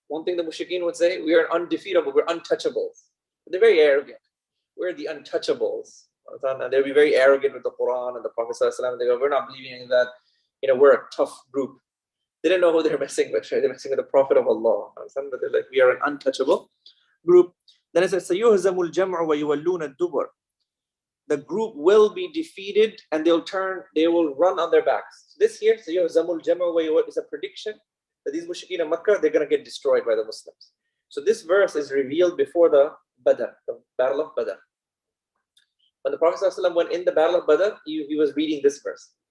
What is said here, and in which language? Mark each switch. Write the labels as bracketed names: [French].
[English] One thing the mushrikeen would say, we are undefeatable, we're untouchables. They're very arrogant. We're the untouchables. And they'll be very arrogant with the Quran and the Prophet ﷺ. They go, we're not believing in that. We're a tough group. They didn't know who they're messing with. Right? They're messing with the Prophet of Allah. But they're like, we are an untouchable group. Then it says, [Arabic] سَيُهْزَمُ الْجَمْعُ وَيُوَلُّونَ الدُّبُرَ. [English] The group will be defeated and they will run on their backs. This here, [Arabic] سَيُهْزَمُ الْجَمْعُ وَيُوَلُّونَ, [English] is a prediction that these mushrikeen of Makkah, they're going to get destroyed by the Muslims. So this verse is revealed before the Badr, the Battle of Badr. When the Prophet ﷺ went in the Battle of Badr, he was reading this verse.